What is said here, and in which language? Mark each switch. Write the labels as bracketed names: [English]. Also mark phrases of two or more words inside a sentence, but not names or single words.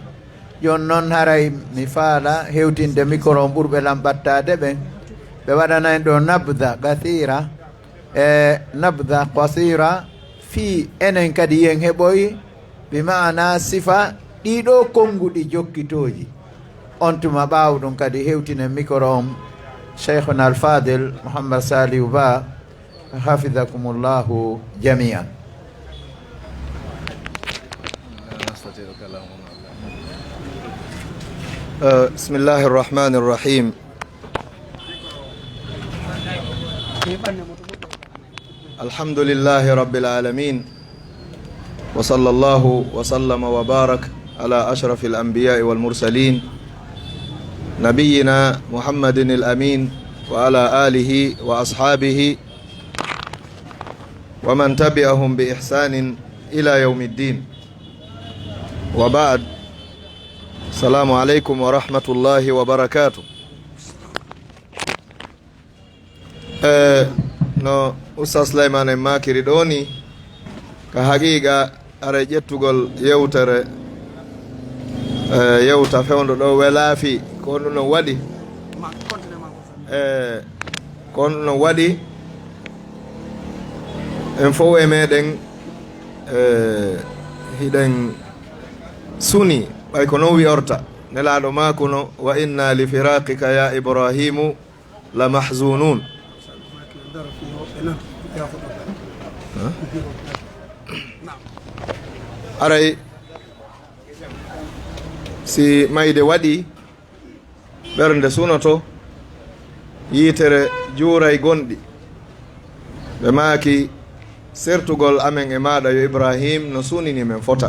[Fula] jon noon haray mi faala hewtinde micro on ɓurɓe lamɓattade ɓen ɓe waɗana en ɗo [Arabic] نبذة كثيرة [Fula] e [Arabic] نبذة قصيرة [Fula] fi enen kadi yen heɓoy bi maana sifa ɗiɗo konnguɗi jokkitoji on tuma ɓaaw ɗum kadi hewtinen micro on cheikhuna alfadil Mouhammad Saliou Ba [Arabic] حفظكم الله جميعا. بسم الله الرحمن الرحيم. الحمد لله رب العالمين. وصلى الله وسلم وبارك على أشرف الأنبياء والمرسلين نبينا محمد الأمين وعلى آله وأصحابه ومن تبعهم بإحسان إلى يوم الدين. وبعد. السلام عليكم ورحمة الله وبركاته. [Fula] No Ustaz Sulaiman en makiri ɗoni ka haqiqa ara ƴettugol yewtere yewta fewndo ɗo welaafi ko ɗum no waɗi ko ɗum no waɗi en fof e meɗen hiɗen suni ɓay ko non wi'orta nelaɗo makuno [Arabic] وإنا لفراقك يا إبراهيم لمحزونون. [Fula] aray si mayde waɗi ɓernde sunoto yitere juuray gonɗi ɓe maaki sertugol amen e maɗa yo Ibrahim no sunini men fota.